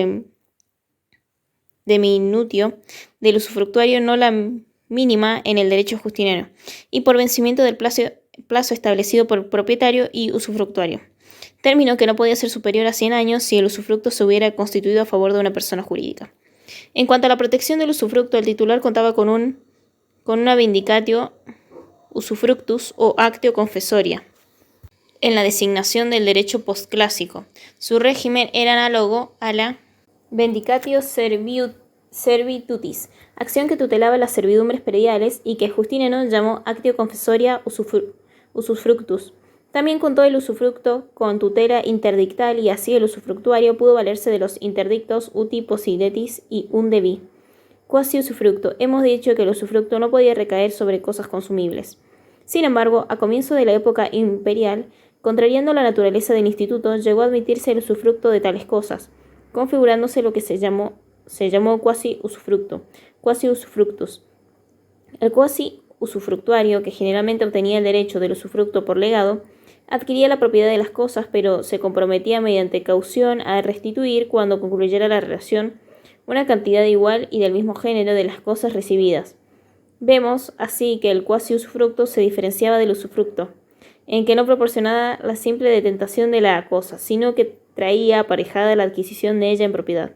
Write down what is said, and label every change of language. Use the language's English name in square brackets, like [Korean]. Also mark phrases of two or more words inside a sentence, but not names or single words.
[Spanish] de minutio del usufructuario no la mínima en el derecho justiniano, y por vencimiento del plazo establecido por propietario y usufructuario, término que no podía ser superior a 100 años si el usufructo se hubiera constituido a favor de una persona jurídica. En cuanto a la protección del usufructo, el titular contaba con una [Latin] vindicatio usufructus [Spanish] o [Latin] actio confessoria [Spanish] en la designación del derecho postclásico. Su régimen era análogo a la [Latin] vindicatio servitutis, [Spanish] acción que tutelaba las servidumbres prediales y que Justiniano llamó [Latin] actio confessoria usufructus. [Spanish] También contó el usufructo con tutela interdictal y así el usufructuario pudo valerse de los interdictos [Latin] uti possidetis [Spanish] y undevi. Quasi usufructo. Hemos dicho que el usufructo no podía recaer sobre cosas consumibles. Sin embargo, a comienzo de la época imperial, contrariando la naturaleza del instituto, llegó a admitirse el usufructo de tales cosas, configurándose lo que se llamó quasi usufructo, [Latin] quasi usufructus. [Spanish] El quasi usufructuario, que generalmente obtenía el derecho del usufructo por legado, adquiría la propiedad de las cosas, pero se comprometía mediante caución a restituir, cuando concluyera la relación, una cantidad igual y del mismo género de las cosas recibidas. Vemos así que el quasi usufructo se diferenciaba del usufructo, en que no proporcionaba la simple detentación de la cosa, sino que traía aparejada la adquisición de ella en propiedad.